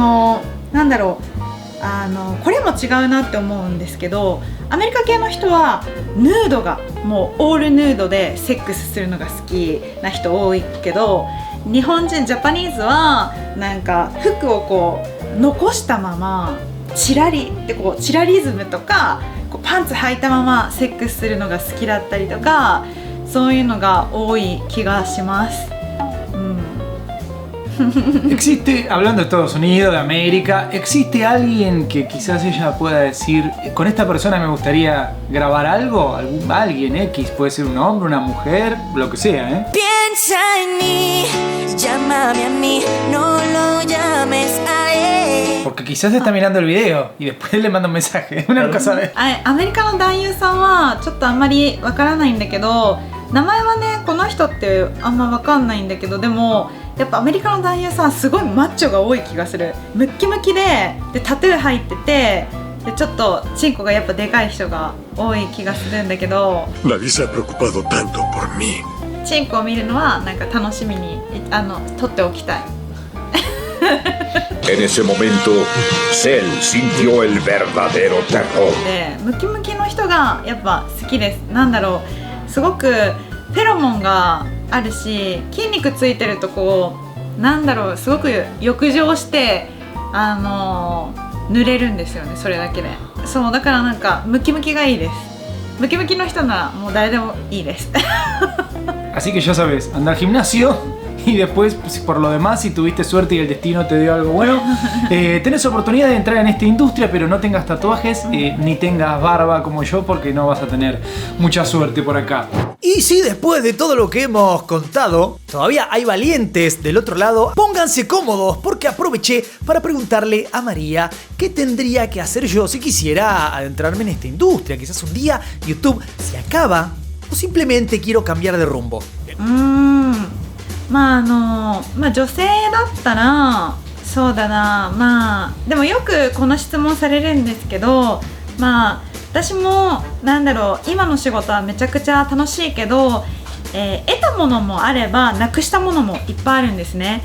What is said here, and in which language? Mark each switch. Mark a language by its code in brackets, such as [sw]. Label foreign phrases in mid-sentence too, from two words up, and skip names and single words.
[ja] これも違うなって思うんですけど、アメリカ系の人はヌードがもうオールヌードでセックスするのが好きな人多いけど、日本人ジャパニーズはなんか服をこう残したままチラリズムとかパンツ履いたままセックスするのが好きだったりとか、そういうのが多い気がします。 [es] Existe, hablando de Estados Unidos, de América, ¿existe alguien que quizás ella pueda decir, con esta persona me gustaría grabar algo? Alguien X, puede ser un hombre, una mujer, lo que sea, Piensa en mí, llámame a mí, no lo llames a él. Porque quizás está mirando el video y después le manda un mensaje, uno nunca sabe. [ja] アメリカの男優さんはちょっとあんまりわからないんだけど、名前はねこの人ってあんまわかんないんだけど、でもやっぱアメリカの男優さんすごいマッチョが多い気がする。ムッキムキでタトゥー入ってて、でちょっとチンコがやっぱでかい人が多い気がするんだけど、 [es] Nadie se ha preocupado tanto por mí. [ja] チンコを見るのはなんか楽しみに撮っておきたい。 [es] En ese momento, Cell sintió el verdadero terror. [ja] でムキムキの人がやっぱ好きです。すごくフェロモンがあるし、筋肉ついてるとすごく浴場して濡れるんですよね、それだけで。そうだからなんかムキムキがいいです。ムキムキの人ならもう誰でもいいです。 [es] Así que ya sabes, anda al gimnasio y después, por lo demás, si tuviste suerte y el destino te dio algo bueno, tenés oportunidad de entrar en esta industria, pero no tengas tatuajes ni tengas barba como yo, porque no vas a tener mucha suerte por acá. Y si después de todo lo que hemos contado, todavía hay valientes del otro lado, pónganse cómodos porque aproveché para preguntarle a María qué tendría que hacer yo si quisiera adentrarme en esta industria. Quizás un día YouTube se acaba o simplemente quiero cambiar de rumbo. [ja] 女性だったらそうだな、でもよくこの質問されるんですけど、私も今の仕事はめちゃくちゃ楽しいけど、得たものもあればなくしたものもいっぱいあるんですね。